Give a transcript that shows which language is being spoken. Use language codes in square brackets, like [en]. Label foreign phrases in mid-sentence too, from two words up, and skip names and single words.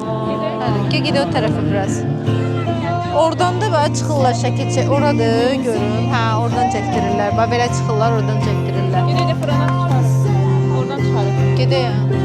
[tr] Hadi gid o tarafa biraz. [az] Oradan da böyle çıxırlar şəkil çək. Oradır görün. Ha, oradan çəkdirirlər. Bax belə çıxırlar, oradan çəkdirirlər. [tr] Yine de fırına çıkar. Oradan çıkarım. [az] Gedək.